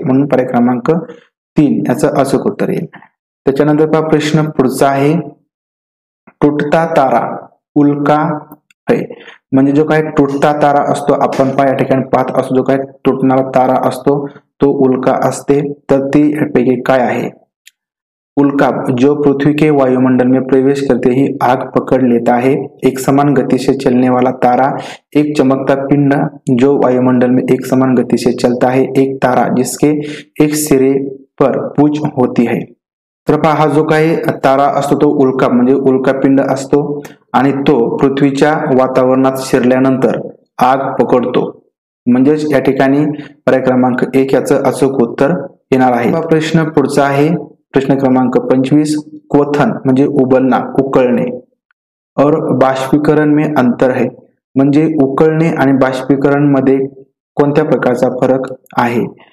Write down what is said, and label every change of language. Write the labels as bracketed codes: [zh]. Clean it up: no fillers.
[mr] म्हणून पर्याय क्रमांक 3 याचं अचूक उत्तर येईल. त्याच्यानंतर पहा प्रश्न पुढचा आहे. तुटता तारा उल्का आहे, म्हणजे जो काही तुटता तारा असतो आपण या ठिकाणी पाहत असतो, जो काही तुटणारा तारा असतो तो उल्का असते. तर ती यापैकी काय आहे? [hi] उल्का जो पृथ्वी के वायुमंडल में प्रवेश करते ही आग पकड़ लेता है. एक समान गति से चलने वाला तारा, एक चमकता पिंड जो वायुमंडल में एक समान गति से चलता है, एक तारा जिसके एक सिरे पर पूंछ होती है. [mr] तर पहा हा जो काही तारा असतो तो उल्का म्हणजे उल्कापिंड असतो आणि तो पृथ्वीच्या वातावरणात शिरल्यानंतर आग पकडतो. म्हणजेच या ठिकाणी पर्याय क्रमांक 1 याचं अचूक उत्तर येणार आहे. प्रश्न पुढचा आहे प्रश्न क्रमांक 25. क्वथन म्हणजे उबलना, उकळणे [hi] और बाष्पीकरण में अंतर है, [mr] म्हणजे उकळणे आणि बाष्पीकरण मध्ये कोणत्या प्रकारचा फरक आहे?